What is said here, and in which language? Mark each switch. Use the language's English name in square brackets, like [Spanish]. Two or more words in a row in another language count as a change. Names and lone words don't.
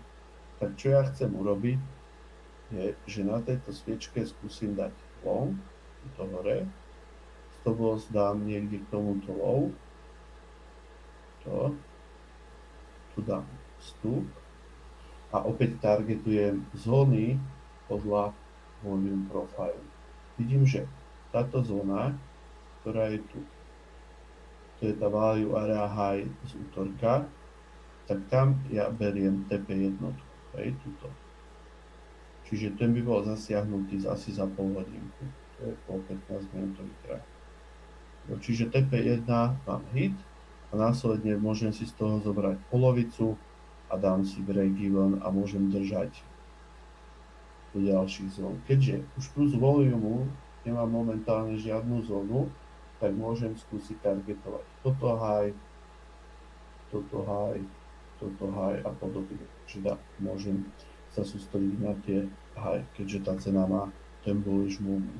[Slovak] Tak čo ja chcem urobiť, je, že na tejto sviečke skúsim dať long, tuto hore, [English] stop loss [Slovak] dám niekde k tomuto low, tu dám vstup a opäť targetujem zóny podľa [English] volume profile. [Slovak] Vidím, že táto zóna, ktorá je tu, to je tá [English] value area high [Slovak] z útorka, tak tam ja beriem TP jednotku, tuto. Čiže ten by bol zasiahnutý asi za pol hodinku, to je po 15 minútový trh. Čiže TP1 mám hit a následne môžem si z toho zobrať polovicu a dám si [English] break even [Slovak] a môžem držať do ďalších zón. Keďže už tu z volumu nemám momentálne žiadnu zónu, tak môžem skúsiť targetovať toto high a podobne. Čiže môžem sa sústrediť na tie high, keďže tá cena má ten [English] bullish movement.